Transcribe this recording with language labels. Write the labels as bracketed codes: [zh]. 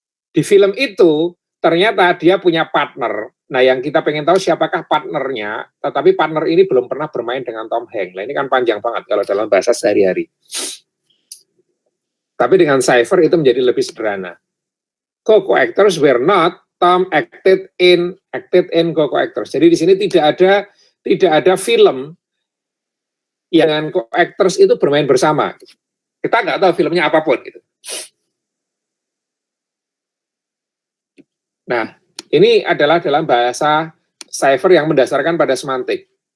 [id] Di film itu ternyata dia punya partner. Nah, yang kita pengen tahu siapakah partnernya, tetapi partner ini belum pernah bermain dengan Tom Hanks. Nah, ini kan panjang banget kalau dalam bahasa sehari-hari. Tapi dengan Cypher itu menjadi lebih sederhana. [en] Co-actors were not Tom acted in co-actors. [id] Jadi di sini tidak ada film yang co-actors itu bermain bersama. Kita nggak tahu filmnya apapun gitu. Nah, ini adalah dalam bahasa Cypher yang mendasarkan pada semantik.